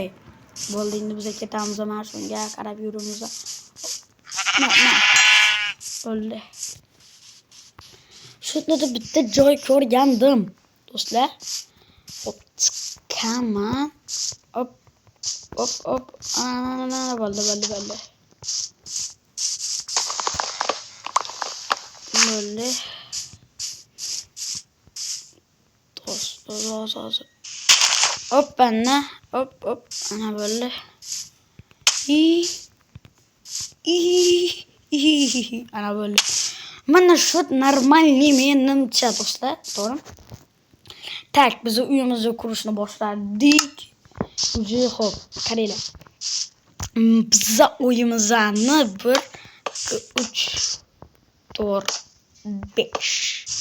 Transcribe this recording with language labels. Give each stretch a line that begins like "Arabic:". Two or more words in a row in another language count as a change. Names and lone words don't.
Uzbek: Bo'ldi, endi biz ketamiz mana shunga qarab yurimiz. Bo'ldi. Shu yerda bitta joy ko'rgandim, do'stlar. Hop, chiqaman. Hop. Ana, bo'ldi.
Turkish: Böyle toz. Hop anne. Hop. Ana böyle. Ana böyle.
Uzbek: Mana şu normalni menimcha do'stlar, to'g'ri? Tak, biz uyimizni qurishni boshladik. Uje hop, qaranglar. Biz uyimizni 1 2 3 4 5.